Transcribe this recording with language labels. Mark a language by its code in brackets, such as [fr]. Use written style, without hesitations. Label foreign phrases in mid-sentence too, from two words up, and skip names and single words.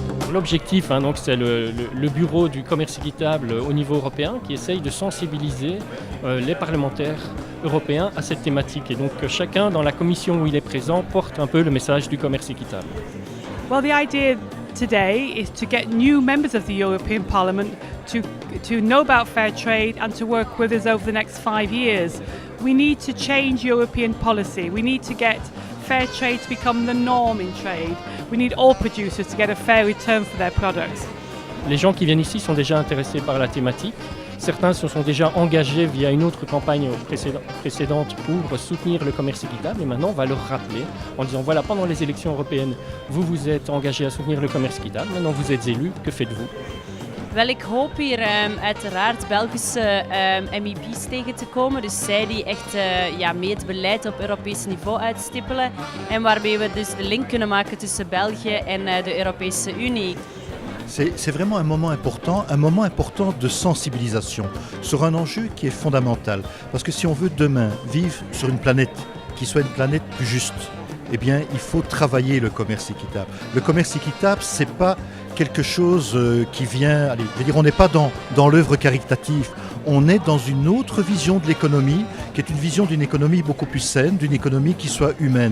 [fr] Alors l'objectif, donc, c'est le bureau du commerce équitable au niveau européen qui essaye de sensibiliser les parlementaires européens à cette thématique. Et donc chacun dans la commission où il est présent porte un peu le message du commerce équitable. [en] Well, the idea today is to get new members of the European Parliament to know about fair trade and to work with us over the next 5 years. We need to change European policy. We need to get fair trade to become the norm in trade. We need all producers to get a fair return for their products. [fr] Les gens qui viennent ici sont déjà intéressés par la thématique. Certains se sont déjà engagés via une autre campagne précédente pour soutenir le commerce équitable. Et maintenant, on va leur rappeler en disant, voilà, pendant les élections européennes, vous vous êtes engagés à soutenir le commerce équitable. Maintenant, vous êtes élus. Que faites-vous? [nl] Wel, ik hoop hier uiteraard Belgische MEP's tegen te komen. Dus zij die echt mee het beleid op Europees niveau uitstippelen. En waarmee we dus de link kunnen maken tussen België en de Europese Unie. [fr] C'est vraiment un moment important de sensibilisation sur un enjeu qui est fondamental. Parce que si on veut demain vivre sur une planète qui soit une planète plus juste, eh bien il faut travailler le commerce équitable. Le commerce équitable, c'est pas quelque chose qui vient, on n'est pas dans l'œuvre caritative, on est dans une autre vision de l'économie, qui est une vision d'une économie beaucoup plus saine, d'une économie qui soit humaine.